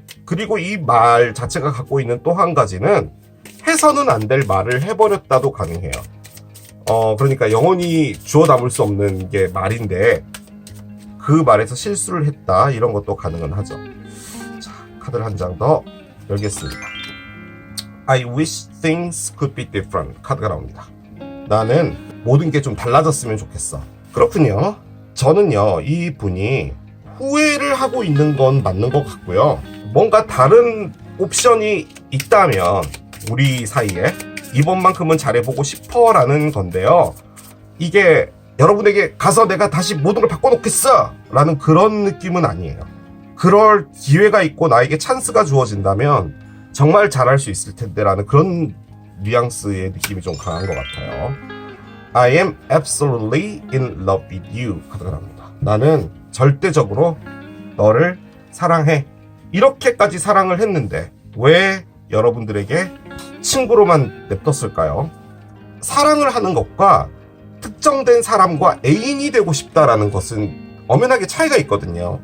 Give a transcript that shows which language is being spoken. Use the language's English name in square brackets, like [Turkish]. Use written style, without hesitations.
[Korean] 그리고 이 말 자체가 갖고 있는 또 한 가지는 해서는 안 될 말을 해버렸다도 가능해요. 그러니까 영원히 주워 담을 수 없는 게 말인데 그 말에서 실수를 했다 이런 것도 가능은 하죠. 자, 카드를 한 장 더 열겠습니다. [English] I wish things could be different [Korean] 카드가 나옵니다. 나는 모든 게 좀 달라졌으면 좋겠어. 그렇군요. 저는요, 이 분이 후회를 하고 있는 건 맞는 것 같고요. 뭔가 다른 옵션이 있다면 우리 사이에 이번만큼은 잘해보고 싶어 라는 건데요. 이게 여러분에게 가서 내가 다시 모든 걸 바꿔놓겠어 라는 그런 느낌은 아니에요. 그럴 기회가 있고 나에게 찬스가 주어진다면 정말 잘할 수 있을 텐데 라는 그런 뉘앙스의 느낌이 좀 강한 것 같아요. [English] I am absolutely in love with you [Korean] 카드가 나옵니다. 나는 절대적으로 너를 사랑해. 이렇게까지 사랑을 했는데 왜 여러분들에게 친구로만 냅뒀을까요? 사랑을 하는 것과 특정된 사람과 애인이 되고 싶다라는 것은 엄연하게 차이가 있거든요.